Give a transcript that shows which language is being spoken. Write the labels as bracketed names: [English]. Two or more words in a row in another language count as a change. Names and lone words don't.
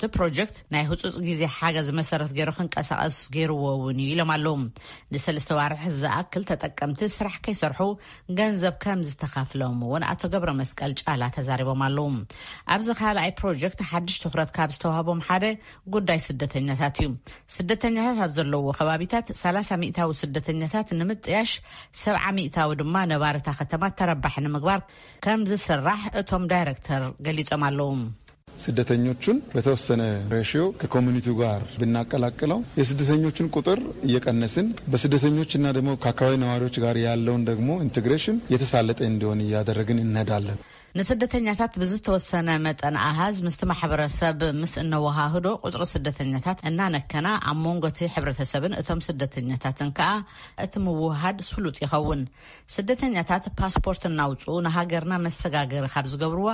[Tigrinya] ፕሮጀክት ናይ ህጹጽ ግዜ ሓገዝ መሰረት ገይሩ ክንቀሳቀስ ገይሩዎውን ኢሎም ኣለዎም ንሰለስተ ዋርሕ ዝኣክል ተጠቀምቲ ስራሕ ከይሰርሑ ገንዘብ ከም ዝተኸፍሎም እውን ኣቶ ገብረ መስቀል ጫላ ተዛሪቦም ኣለዎም ኣብዚ ካልኣይ ፕሮጀክት ሓድሽ ትኹረት ካብ ዝተዋሃቦም ሓደ ጉዳይ ስደተኛታት እዩ ስደተኛታት ኣብ ዘለውዎ ከባቢታት 30 ሚእታዊ ስደተኛታት ንምጥያሽ 70 ሚእታዊ ድማ ነባርታ ከተማ ተረባሕ ንምግባር ከም ዝስራሕ እቶም ዳይሬክተር ገሊጾም ኣለዎም [Amharic] ስደተኞቹን በተወሰነ ሬሽዮ ከኮሚኒቲው ጋር ብናቀላቅለው የስደተኞቹን ቁጥር እየቀነስን በስደተኞችና ደግሞ ከአካባቢ ነዋሪዎች ጋር ያለውን ደግሞ ኢንቴግሬሽን የተሳለጠ እንዲሆን ያደረግን እንሄዳለን [Tigrinya] ንስደተኛታት ብዝተወሰነ መጠን አሃዝ ምስቲ ማሕበረሰብ ምስ እንወሃህዶ ቁጥሪ ስደተኛታት እናነከና ኣብ መንጎቲ ሕብረተሰብን እቶም ስደተኛታትን ከዓ እቲ ምውሃድ ስሉጥ ይኸውን ስደተኛታት ፓስፖርት እናውፁ ንሃገርና መሰጋገሪ ካብ ዝገብርዋ